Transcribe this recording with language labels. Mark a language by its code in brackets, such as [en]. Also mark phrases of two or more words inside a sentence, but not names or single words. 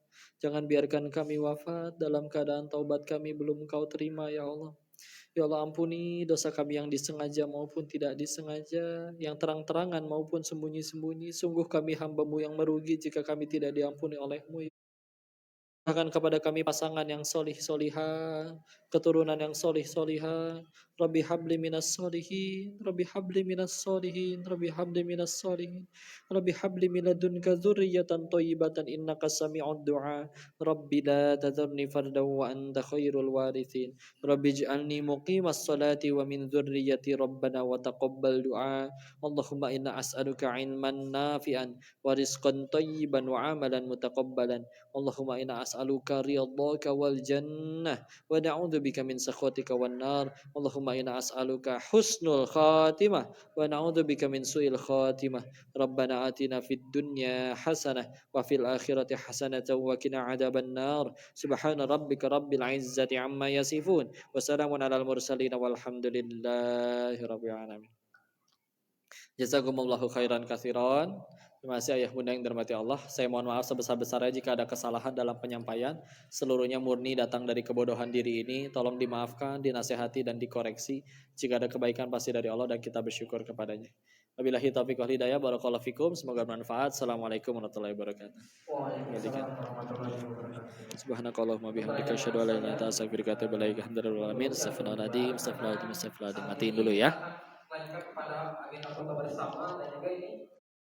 [id] Jangan biarkan kami wafat dalam keadaan taubat kami belum Engkau terima [ar] يا الله. يا الله, [id] ampuni dosa kami yang disengaja maupun tidak disengaja, yang terang-terangan maupun sembunyi-sembunyi. Sungguh kami hamba-Mu yang merugi jika kami tidak diampuni oleh-Mu. Akan kepada kami pasangan yang solih solihah, keturunan yang solih solihah. [ar] رب هب لي من الصالحين رب هب لي من الصالحين رب هب لي من الصالحين رب هب لي من لدنك ذرية طيبة إنك سميع الدعاء. رب لا تذرني فردا وأنت خير الوارثين. رب اجعلني مقيم الصلاة ومن ذريتي ربنا وتقبل دعاء. اللهم إنا نسألك علما نافعا ورزقا طيبا وعملا متقبلا. اللهم إنا نسألك رضاك والجنة ونعوذ بك من سخطك والنار. اللهم إنا نسألك حسن الخاتمة ونعوذ بك من سوء الخاتمة. ربنا آتنا في الدنيا حسنة وفي الآخرة حسنة وقنا عذاب النار. سبحان ربك رب العزة عما يصفون وسلام على المرسلين والحمد لله رب العالمين. جزاكم الله خيرا كثيرا. [id] Terima kasih ayah bunda yang dirahmati Allah. Saya mohon maaf sebesar-besarnya jika ada kesalahan dalam penyampaian. Seluruhnya murni datang dari kebodohan diri ini. Tolong dimaafkan, dinasehati dan dikoreksi. Jika ada kebaikan pasti dari Allah dan kita bersyukur kepadanya. [ar] وبالله التوفيق والهداية. بارك الله فيكم. [id] Semoga bermanfaat. [ar] السلام عليكم ورحمة الله وبركاته. وعليكم السلام ورحمة الله وبركاته. سبحانك اللهم وبحمدك أشهد أن لا إله إلا أنت أستغفرك وأتوب إليك الحمد لله رب العالمين. أستغفر الله العظيم. [id] Matiin dulu ya. Lanjutkan kepada agenda foto bersama dan juga ini